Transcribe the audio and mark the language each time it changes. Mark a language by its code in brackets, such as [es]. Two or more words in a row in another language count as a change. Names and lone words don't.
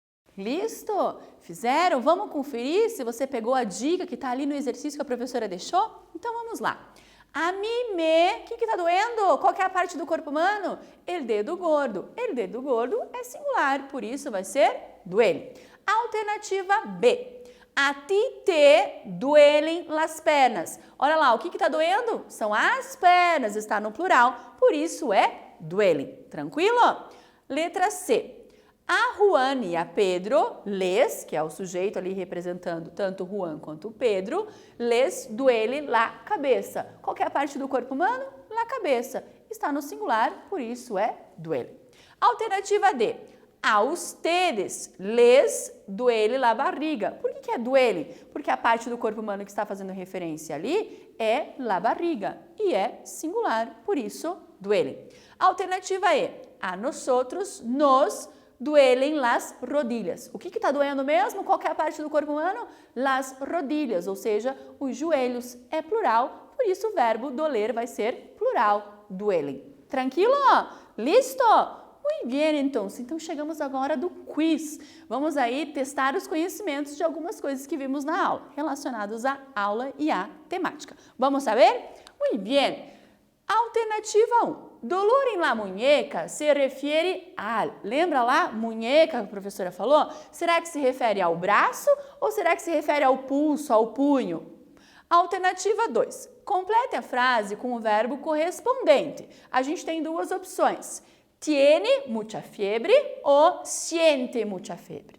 [pt] Listo? Fizeram? Vamos conferir se você pegou a dica que está ali no exercício que a professora deixou? Então vamos lá. A mim me, o que está doendo? Qual que é a parte do corpo humano? [es] El dedo gordo. El dedo gordo [pt] é singular, por isso vai ser duele. Alternativa B. [es] A ti te duelen las pernas. [pt] Olha lá, o que está doendo? São as pernas, está no plural, por isso é duele. Tranquilo? Letra C. A Juan e a Pedro, les, que é o sujeito ali representando tanto Juan quanto Pedro, [es] les duele la cabeça. [pt] Qual que é a parte do corpo humano? [es] La cabeça. [pt] Está no singular, por isso é duele. Alternativa D. [es] A ustedes les duele la barriga. [pt] Por que é duele? Porque a parte do corpo humano que está fazendo referência ali é [es] la barriga [pt] e é singular, por isso duele. [es] Alternativa E. A nosotros, nos duelen las rodilhas. [pt] O que está doendo mesmo? Qual que é a parte do corpo humano? [es] Las rodilhas, [pt] ou seja, os joelhos é plural, por isso o verbo doler vai ser plural, duelen. Tranquilo? Listo? Muito bem, então chegamos agora do quiz. Vamos aí testar os conhecimentos de algumas coisas que vimos na aula, relacionados à aula e à temática. Vamos saber? Muito bem. Alternativa 1. [es] Dolor em la muñeca [pt] se refere al. Lembra lá, muñeca, que a professora falou? Será que se refere ao braço ou será que se refere ao pulso, ao punho? Alternativa 2. Complete a frase com o verbo correspondente. A gente tem duas opções. [es] Tiene mucha fiebre ou siente mucha fiebre.